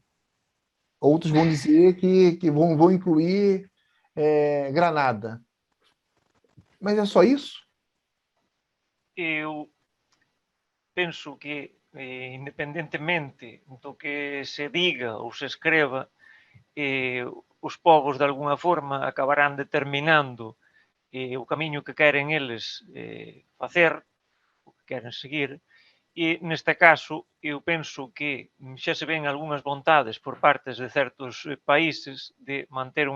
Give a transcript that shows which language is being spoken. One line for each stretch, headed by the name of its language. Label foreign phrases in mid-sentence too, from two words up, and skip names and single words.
Portuguese: Outros vão dizer que vão incluir Granada. Mas é só isso? Eu penso que, independentemente do que se diga ou se escreva, os povos de
Galician: alguna forma acabarán determinando o camiño que queren eles facer, o que queren seguir, e neste caso eu penso que xa se ven algunhas vontades por partes de certos países de manter unha